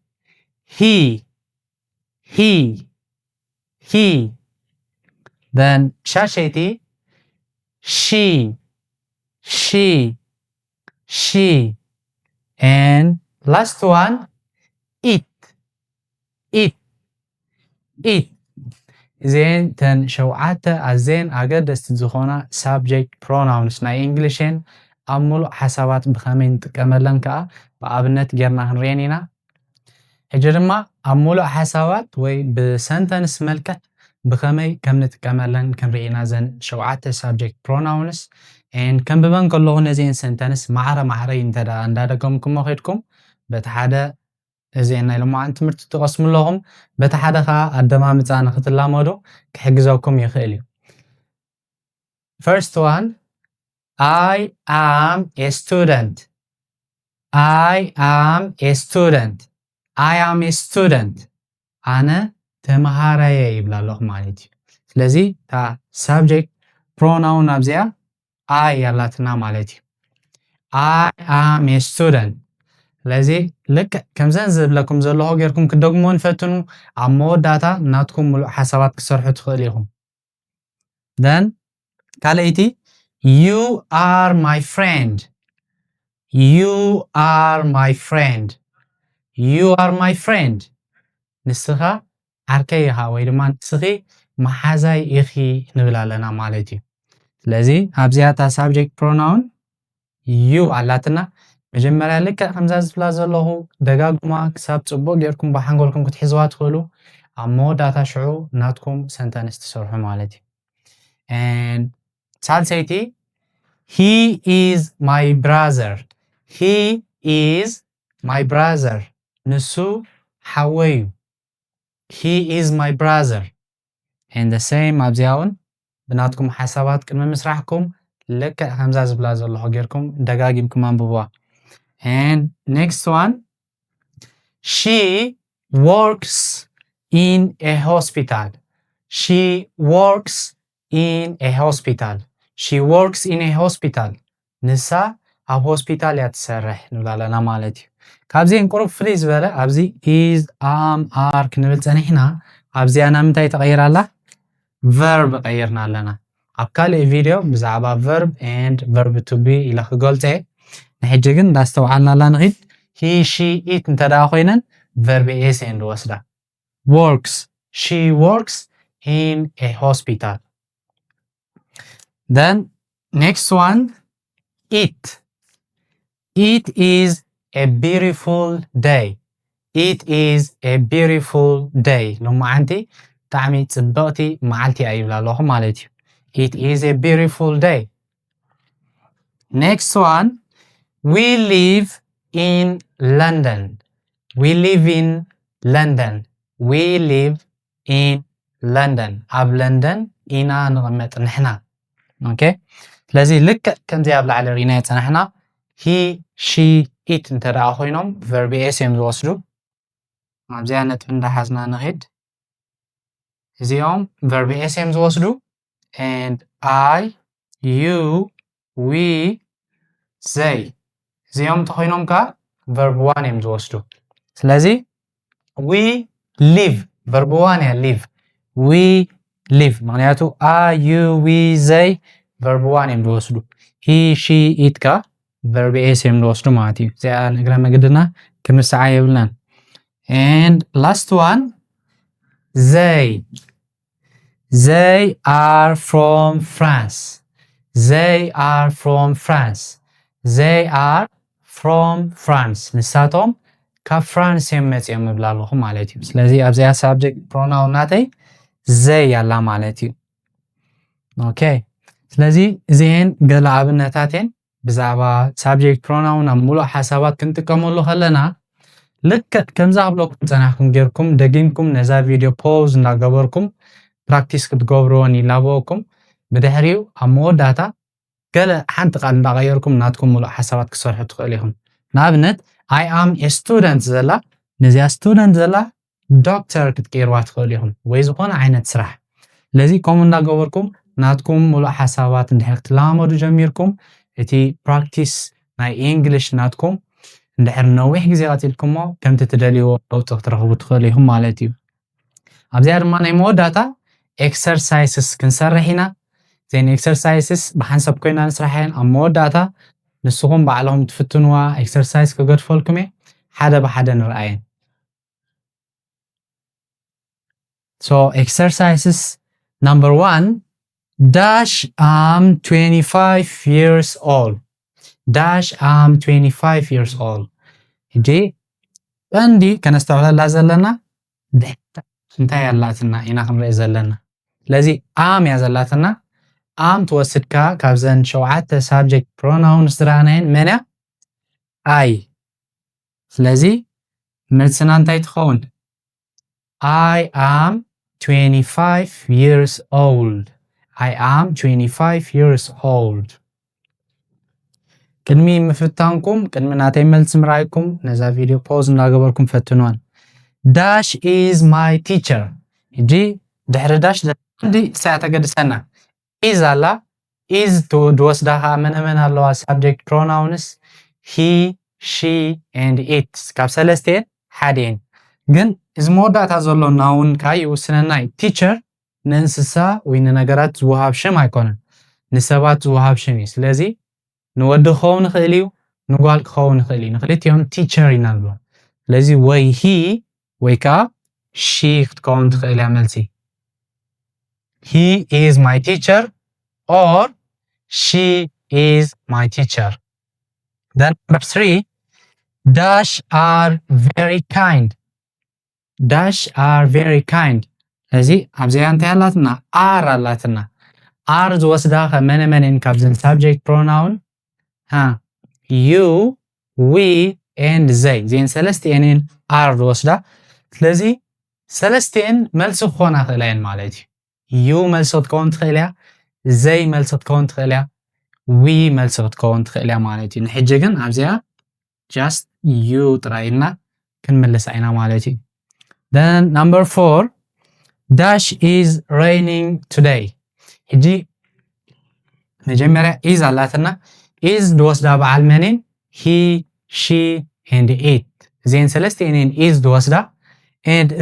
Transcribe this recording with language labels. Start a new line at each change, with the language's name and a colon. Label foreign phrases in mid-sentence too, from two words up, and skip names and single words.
English: he then
Tigrinya: ሻሸይቲ
English: she and last one it
Tigrinya: እዚን ተን ሸውዓተ ኣዝየን ኣገደስቲ ዝኾና
English: subject pronouns
Tigrinya: ናይ እንግሊሽን ኣብ ሙሉእ ሓሳባት ብኸመይ ንጥቀመለን ከዓ ብኣብነት ጌርና ክንሪአን ኢና ሕጂ ድማ ኣብ ሙሉእ ሓሳባት ወይ ብሰንተንስ መልክዕ ብኸመይ ከም ንጥቀመለን ክንርኢ ኢና ዘን ሸውዓተ
English: subject pronouns
Tigrinya: and ከንብበን ከለኹ ነዚአን ሰንተንስ ማዕረ እንዳደገምኩሞ ኸይድኩም በቲ ሓደ እዚአን ናይ ሎማዓን ትምህርቲ ትቐስሙ ኣለኹም በቲ ሓደ ከዓ ኣደማምፃ ንኽትላመዱ ክሕግዘኩም ይኽእል እዩ
English: first one I am a student
Tigrinya: ኣነ ተምሃራየ ይብላ ኣለኹ ማለት እዩ ስለዚ እታ
English: subject pronoun
Tigrinya: ኣብዚኣ I ያላትና ማለት እዩ
English: I am a student
Tigrinya: ስለዚ ልክ ከምዘን ዝብለኩም ዘለኹ ጌርኩም ክደግሞን ፈትኑ ኣብ መወዳእታ ናትኩም ሙሉእ ሓሳባት ክሰርሑ ትኽእል ኢኹም then ካልአይቲ
English: you are my friend
Tigrinya: ንስኻ ዓርከይ ኢኻ ወይ ድማ ንስኺ መሓዛይ ኢኺ ንብል ኣለና ማለት እዩ ስለዚ ኣብዚኣ እታ
English: subject pronoun
Tigrinya: you ኣላትና መጀመርያ ልክዕ ከምዛ ዝብላ ዘለኹ ደጋግማ ክሳብ ጽቡቕ ጌርኩም ብሓንጎልኩም ክትሕዝዋ ትኽእሉ ኣብ መወዳእታ ሽዑ ናትኩም ሰንተንስ ትሰርሑ ማለት እዩ and ሳልሰይቲ
English: he is my brother
Tigrinya: ንሱ ሓወይ እዩ
English: he is my brother and the same
Tigrinya: ኣብዚያውን ብናትኩም ሓሳባት ቅድሚ ምስራሕኩም ልክዕ ከምዛ ዝብላ ዘለኹ ጌርኩም ደጋጊምኩም አንብብዋ
English: and next one she works in a hospital
Tigrinya: ንሳ ኣብ ሆስፒታል እያ ትሰርሕ ንብል ኣለና ማለት እዩ ካብዚአን ቁሩብ ፍልይ ዝበለ ኣብዚ
English: is am are
Tigrinya: ክንብል ፀኒሕና ኣብዚኣ ናብ ምንታይ ተቐይራ ኣላ verb ቀይርና ኣለና ኣብ ካልእ ቪድዮ ብዛዕባ
English: verb and verb to be
Tigrinya: ኢለ ክገልፀ ንሕጂ ግን እንዳስተውዓልና ኣላ ንኺድ
English: he she it
Tigrinya: እንተደኣ ኮይነን
English: verb is
Tigrinya: እየን ንወስዳ
English: she works in a hospital then next one it is a beautiful day
Tigrinya: ሎማዓንቲ ብጣዕሚ ጽብቕቲ መዓልቲ እያ ይብላ ኣለኹ ማለት እዩ
English: it is a beautiful day next one we live in London
Tigrinya: ኣብ ለንደን ኢና ንቕመጥ ንሕና ኦኬ ስለዚ ልክዕ ከምዚ ኣብ ላዕሊ ሪእና የፀናሕና
English: he she it
Tigrinya: እንተደኣ ኮይኖም
English: verb is
Tigrinya: እዮም ዝወስዱ ኣብዚኣ ነጥቢ እንዳሓዝና ንኺድ እዚኦም
English: verb is
Tigrinya: እዮም ዝወስዱ
English: and I you we
Tigrinya: they እዚኦም እንተኮይኖም ከዓ
English: verb 1
Tigrinya: እዮም ዝወስዱ ስለዚ
English: we live verb 1
Tigrinya: እያ
English: we live
Tigrinya: ምክንያቱ
English: I you we they verb 1
Tigrinya: እዮም ዝወስዱ
English: he she it
Tigrinya: ከዓ
English: verb is
Tigrinya: እዮም ዝወስዱ ማለት እዩ እዚኣ ንእግረ መገድና ክንርሳዓ የብልናን
English: and last one They are from France. They are from France. They are from France.
Tigrinya: ንሳቶም ካብ ፍራንስ የመጽኦም ይብላለኹም ማለት እዩ። ስለዚህ ኣብዚያ
English: subject pronoun
Tigrinya: ናተይ they ያላ ማለት እዩ። ኦኬ ስለዚህ እዚህን ገለ ኣብነታትን ብዛዕባ
English: subject pronoun
Tigrinya: ኣብ ሙሉእ ሓሳባት ክንጥቀመሉ ከለና ልክዕ ከምዛ ኣብለኩም ፀናሕኩም ጌርኩም ደጊምኩም ነዛ ቪድዮ ፖዝ እናገበርኩም ፕራክቲስ ክትገብሩዎን ይላበወኩም ብድሕሪኡ ኣብ መወዳእታ ገለ ሓንቲ ቃል እንዳቀየርኩም ናትኩም ሙሉእ ሓሳባት ክሰርሑ ትኽእሉ ኢኹም። ንኣብነት
English: I am a student
Tigrinya: ዘላ ነዚያ student ዘላ ዶክተር ክትቀይርዋ ትኽእሉ ኢኹም ወይ ዝኾነ ዓይነት ስራሕ። ስለዚ ከምኡ እንዳገበርኩም ናትኩም ሙሉእ ሓሳባት እንድሕር ክትለማመዱ ጀሚርኩም እቲ ፕራክቲስ ናይ እንግሊሽ ናትኩም እንድሕር ነዊሕ ግዜ ቀፂልኩሞ ከምቲ ትደልይዎ ለውጢ ክትረኽቡ ትኽእሉ ኢኹም ማለት እዩ። ኣብዚኣ ድማ ናይ መወዳእታ ኤክሰርሳይስስ ክንሰርሕ ኢና። እዘን ኤክሰርሳይስስ ብሓንሳብ ኮይና ንስራሕ እየን። ኣብ መወዳእታ ንስኹም ባዕልኹም ትፍትንዋ ኤክሰርሳይስ ክገድፈልኩም እየ ሓደ ብሓደ ንርአየን።
English: So exercises number 1 dash I'm 25 years old. dash I'm 25 years old.
Tigrinya: እጂ እንዲ ከነስተውዕላ ዘለና እንታይ ያላትና ኢና ክንርኢ ዘለና። ስለዚ am ያ ዘላትና am ትወስድካ ካብዘን ሸውዓተ
English: subject pronouns
Tigrinya: ዝረአናየን መን እያ? I. ስለዚ መልስና እንታይ ትኸውን?
English: I am 25 years old. I am 25 years old.
Tigrinya: ቅድሚ ምፍታንኩም ቅድሚ ናተይ መልስ ምርኣይኩም ነዛ ቪድዮ ፖዝ እንዳገበርኩም ፈትንዋን።
English: dash is my teacher.
Tigrinya: እጂ ድሕሪ dash እንዲ ሳያ ተገድሰና is ኣላ is ትወስዳኻ መን ኣለዋ
English: subject pronouns he, she and
Tigrinya: it ካብ ሰለስተን ሓደን ግን እዚ መወዳእታ ዘሎና እውን ካይ ይውስነናይ teacher ንእንስሳ ወይ ንነገራት ዝወሃብ ሽም ኣይኮነን ንሰባት ዝወሃብ ሽም እዩ። ስለዚ ንወዲ ክኸውን ይኽእል እዩ ንጓል ክኸውን ይኽእል እዩ ንክልቲኦም teacher ኢና ንብሎም። ስለዚ ወይ he ወይ ከዓ she ክትከውን ትኽእል እያ መልሲ።
English: He is my teacher or she is my teacher. Then number 3 dash are very kind. dash are very kind.
Tigrinya: ስለዚ ኣብዚኣ እንታይ ኣላትና are ኣላትና are ዝወስዳ ከመነመንን ካብዘን
English: subject pronoun you, we and
Tigrinya: they ዜን ሰለስቲአን are ዝወስዳ። ስለዚ ሰለስቲአን መልሲ ክኾና ክእላ እየን ማለት እዩ። you መልሲ ክትከውን ትኽእል እያ they መልሲ ክትከውን ትኽእል እያ we መልሲ ክትከውን ትኽእል እያ ማለት እዩ። ንሕጂ ግን ኣብዚኣ
English: just you
Tigrinya: ጥራይ ኢልና ክንምልስ ኢና ማለት እዩ።
English: then number 4 dash is raining today.
Tigrinya: ሕጂ መጀመርያ is ኣላትና is ዝወስዳ በዓል መንን
English: he, she and it
Tigrinya: ዜን ሰለስቲአን is ዝወስዳ and እቲ